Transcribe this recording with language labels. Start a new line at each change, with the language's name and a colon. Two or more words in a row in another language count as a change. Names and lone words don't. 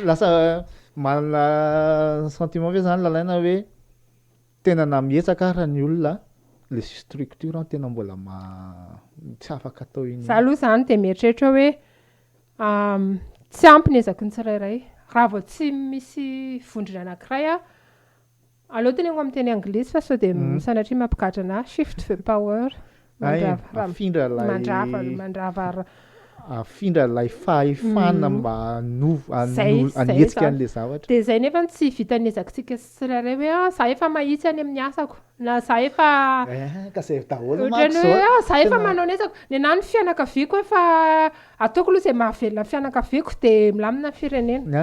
Malagasy: lasa manana sentiment ve zany lalaina hoe tena namihetsaka raha ny olona le structure tena mbola tsy afaka atao iny za aloha zany dia mieritreritra hoe tsy ampy ny ezako ny tsirairay raha vao tsy misy vondrona anankiray aloha teny amin'ny teny anglisy fa sao dia sanatria mampikatra na
English: shift the power
Malagasy: mandrava afindra ilay fahefana mba hanetsika an'ilay zavatra dia izay nefa tsy vita ny ezakontsika tsirairay hoe za efa mahitsy any amin'ny asako na za efa za efa manao ny asako ny anahy ny fianakaviako efa ataoko aloha izay mahavelona ny fianakaviako dia milamina firenena